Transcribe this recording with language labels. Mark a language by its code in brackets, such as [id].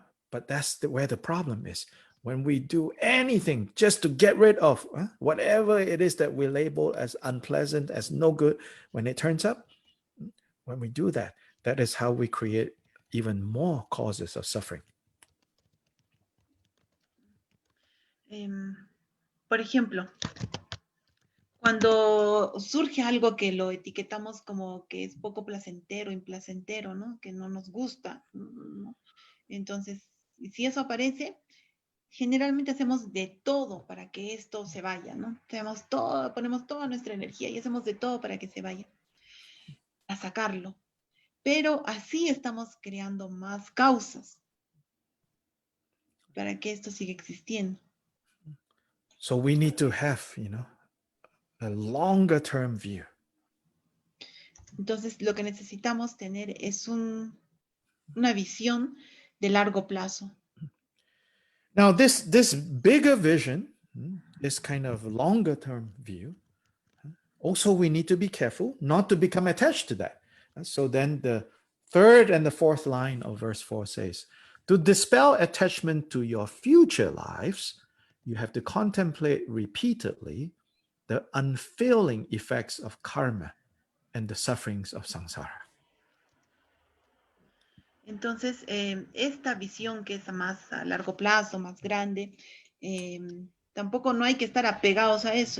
[en] But that's where the problem is. When we do anything just to get rid of whatever it is that we label as unpleasant, as no good, when it turns up, when we do that, that is how we create even more causes of suffering. [es] Por ejemplo, cuando surge algo que lo etiquetamos como que es poco placentero, implacentero, ¿no? Que no nos gusta, ¿no? Entonces, si eso aparece, generalmente hacemos de todo para que esto se vaya, ¿no? Ponemos toda nuestra energía y hacemos de todo para que se vaya, a sacarlo. Pero así estamos creando más causas para que esto siga existiendo. [en] So we need to have, a longer term view. [es] Entonces, lo que necesitamos tener es una visión de largo plazo. [en] Now, this bigger vision, this kind of longer term view, also we need to be careful not to become attached to that. So then the third and the fourth line of verse 4 says, to dispel attachment to your future lives, you have to contemplate repeatedly the unfailing effects of karma and the sufferings of samsara. [es] Entonces, esta visión que es más a largo plazo, más grande, tampoco no hay que estar apegados a eso.